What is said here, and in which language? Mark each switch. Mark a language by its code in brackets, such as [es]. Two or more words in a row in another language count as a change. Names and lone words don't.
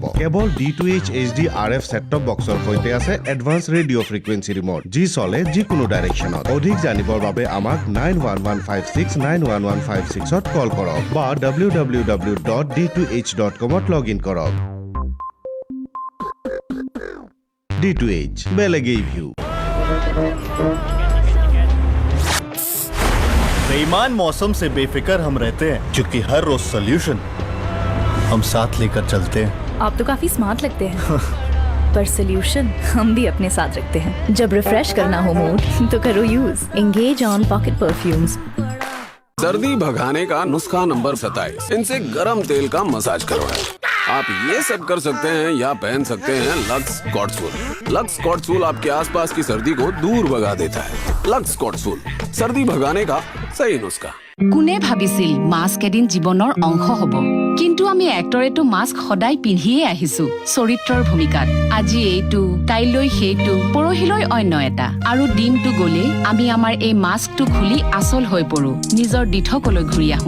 [as] কেৱল D2H HD RF ছেট-টপ বক্সৰ সৈতে আছে এডভান্স ৰেডিঅ' ফ্ৰিকুৱেঞ্চি ৰিমোট, যি চলে যিকোনো ডাইৰেকশ্যনত। অধিক জানিবৰ বাবে আমাক 9115691156ত কল কৰক বা www.d2h.com-ত লগ ইন কৰক। D2H বেলেগেই ভিউ। [hi] बेईमान मौसम से बेफिक्र हम रहते हैं, क्योंकि हर रोज सोल्यूशन हम साथ लेकर चलते हैं। आप तो काफी स्मार्ट लगते हैं पर सोल्यूशन हम भी अपने साथ रखते हैं। जब रिफ्रेश करना हो मूड तो करो यूज एंगेज ऑन पॉकेट परफ्यूम्स। सर्दी भगाने का नुस्खा नंबर 27, इनसे गर्म तेल का मसाज करवाएं। आप ये सब कर सकते हैं या पहन सकते हैं लक्स कॉटसवूल। लक्स कॉटसवूल आपके आसपास की सर्दी को दूर भगा देता है। लक्स कॉटसवूल, सर्दी भगाने का सही नुस्खा। [as] কোনে ভাবিছিল মাস্ক এদিন জীৱনৰ অংশ হ'ব, কিন্তু আমি এক্টৰেটো মাস্ক সদায় পিন্ধিয়ে আহিছো চৰিত্ৰৰ ভূমিকাত। আজি এইটো, কাইলৈ সেইটো, পৰহিলৈ অন্য এটা, আৰু দিনটো গ'লে আমি আমাৰ এই মাস্কটো খুলি আচল হৈ পৰো, নিজৰ দিঠকলৈ ঘূৰি আহো।